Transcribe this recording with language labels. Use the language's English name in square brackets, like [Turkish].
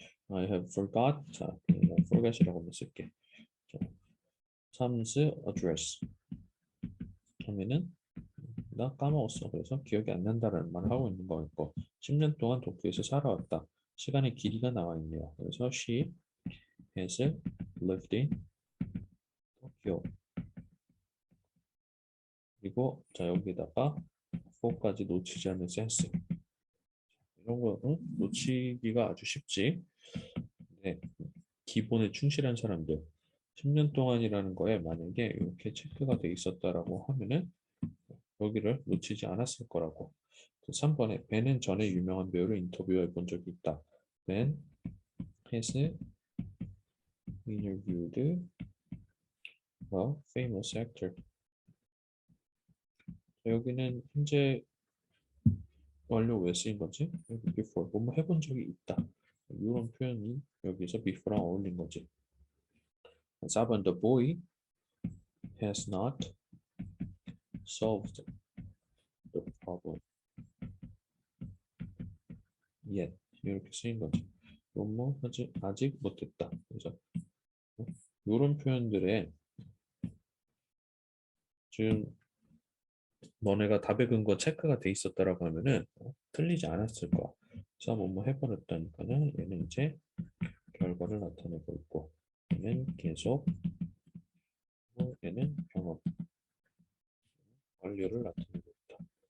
[English] I have forgot [Korean] 자, forget이라고 한번 쓸게. 자, [English] Tom's address [Korean] 하면은 나 까먹었어. 그래서 기억이 안 난다라는 말을 하고 있는 거였고 10년 동안 도쿄에서 살아왔다. 시간의 길이가 나와 있네요. 그래서 [English] she has lived in Tokyo. [Korean] 그리고 자 여기다가 for까지 놓치지 않는 센스. 이런 거는 놓치기가 아주 쉽지. 네, 기본에 충실한 사람들 10년 동안이라는 거에 만약에 이렇게 체크가 돼 있었다라고 하면은 여기를 놓치지 않았을 거라고. 3번에 벤은 전에 유명한 배우를 인터뷰해 본 적이 있다. [English] Ben has interviewed a famous actor. [Korean] 여기는 현재 완료 왜 쓰인 거지? 여기 before 뭐뭐 해본 적이 있다. 이런 표현이 여기서 before랑 어울린 거지. [English] 4번 the boy has not solved the problem yet. [Korean] 이렇게 쓰인 거지. 뭐뭐 아직 못했다. 그래서 이런 표현들에 지금 너네가 답의 근거 체크가 돼 있었다라고 하면은 틀리지 않았을 거야. 그래서 뭐뭐 해버렸다니까는 얘는 이제 결과를 나타내고 있고 얘는 계속 얘는 경험 완료를 나타내고 있다.